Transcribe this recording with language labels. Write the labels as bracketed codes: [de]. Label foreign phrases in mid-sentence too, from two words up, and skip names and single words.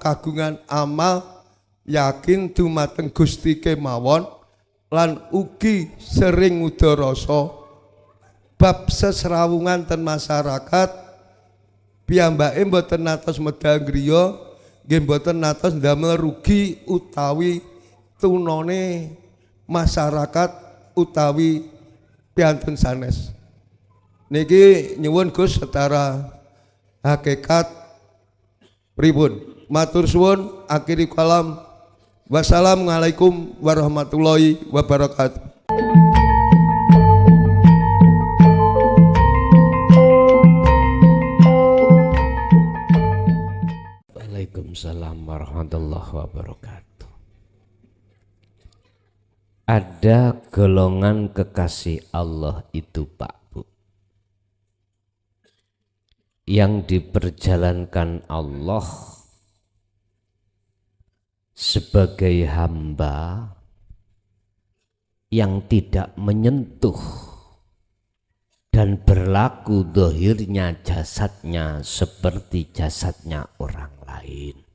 [jv] kagungan amal yakin dumateng Gusti kemawon lan ugi sering udarasa bab sesrawungan ten masyarakat piyambake mboten natos medal griya nggih mboten natos ndamel rugi utawi tunone masyarakat utawi piantun sanes. Niki nyuwun Gus setara hakikat pripun. Matur suwun, akhiri kalam. [ar] والسلام عليكم ورحمة الله وبركاته. وعليكم السلام ورحمة الله وبركاته. [id] Ada golongan kekasih Allah itu Pak Bu, yang diperjalankan Allah sebagai hamba yang tidak menyentuh dan berlaku dohirnya jasadnya seperti jasadnya orang lain.